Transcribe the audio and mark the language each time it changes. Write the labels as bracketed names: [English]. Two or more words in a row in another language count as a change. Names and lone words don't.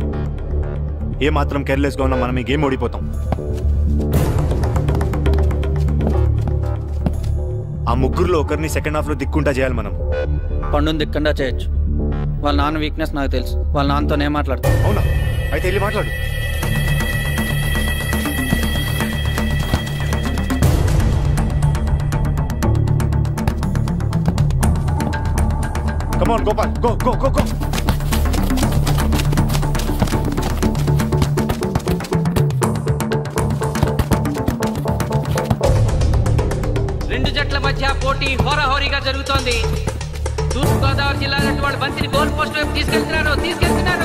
[Telugu] ఏ మాత్రం కేర్లెస్గా ఉన్నా మనం ఈ గేమ్ ఓడిపోతాం. ఆ ముగ్గురులో ఒకరిని [English] second half [Telugu] లో దిక్కుంటా చేయాలి మనం. పండుని దిక్కుండా చేయొచ్చు. వాళ్ళ నాన్న వీక్నెస్ నాకు తెలుసు. వాళ్ళ నాన్నతో నేను మాట్లాడతాను. అవునా? అయితే వెళ్ళి మాట్లాడు. [English] Come on, Gopal. Go, go, go, go. [Telugu] రెండు జట్ల మధ్య పోటీ హోరాహోరీగా జరుగుతోంది. తూర్పుగోదావరి జిల్లా జట్టు వాళ్ళు బంతిని [English] goal post [Telugu] వైపు తీసుకెళ్తున్నారు.